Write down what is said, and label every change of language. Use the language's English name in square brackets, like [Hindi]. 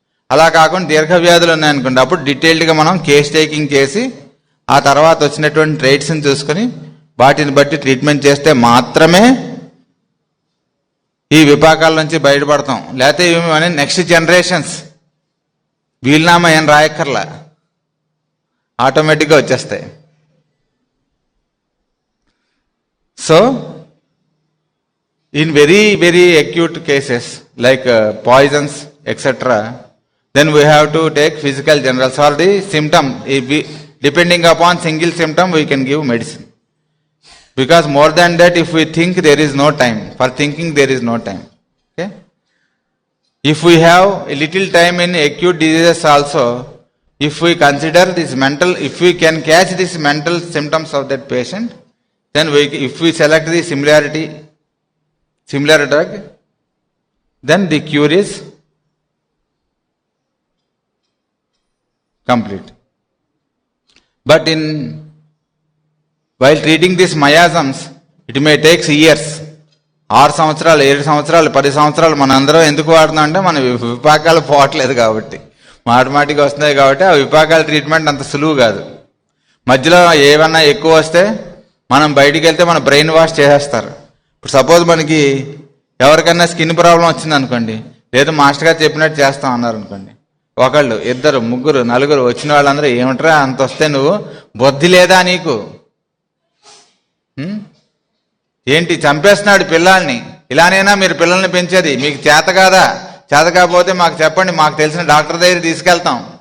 [Telugu] అలా కాకుండా దీర్ఘ వ్యాధులు ఉన్నాయనుకోండి, అప్పుడు డీటెయిల్డ్గా మనం కేస్ టేకింగ్ చేసి ఆ తర్వాత వచ్చినటువంటి ట్రేట్స్ని చూసుకొని వాటిని బట్టి ట్రీట్మెంట్ చేస్తే మాత్రమే ఈ విపాకాల నుంచి బయటపడతాం. లేకపోతే ఇవి నెక్స్ట్ జనరేషన్స్ వీలునామా ఏం రాయక్కర్లా, ఆటోమేటిక్గా వచ్చేస్తాయి. [English] So in very very acute cases like poisons etcetera, then we have to take physical generals or the symptom. Depending upon single symptom we can give medicine, because more than that if we think, there is no time for thinking, there is no time. Okay, if we have a little time in acute diseases also, if we consider this mental, if we can catch these mental symptoms of that patient, then if we select the similar drug, then the cure is complete. But while treating these miasms, it may take years. [Telugu] 6 సంవత్సరాలు, 7 సంవత్సరాలు, 10 సంవత్సరాలు మనందరం ఎందుకు వాడుతున్నాం అంటే మన విపాకాలు పోవట్లేదు కాబట్టి, మాటిమాటికి వస్తున్నాయి కాబట్టి. ఆ విపాకాల ట్రీట్మెంట్ అంత సులువు కాదు. మధ్యలో ఏమన్నా ఎక్కువ వస్తే మనం బయటికి వెళ్తే మన బ్రెయిన్ వాష్ చేసేస్తారు. ఇప్పుడు సపోజ్ మనకి ఎవరికైనా స్కిన్ ప్రాబ్లం వచ్చింది అనుకోండి, లేదు మాస్టర్ గారు చెప్పినట్టు చేస్తాం అన్నారు అనుకోండి, ఒకళ్ళు, ఇద్దరు, ముగ్గురు, నలుగురు వచ్చిన వాళ్ళందరూ ఏమిట్రా అంత వస్తే నువ్వు బుద్ధి లేదా నీకు, ఏంటి చంపేస్తున్నాడు పిల్లల్ని, ఇలానైనా మీరు పిల్లల్ని పెంచేది, మీకు చేత కాదా, చేత కాకపోతే మాకు చెప్పండి, మాకు తెలిసిన డాక్టర్ దగ్గర తీసుకెళ్తాం.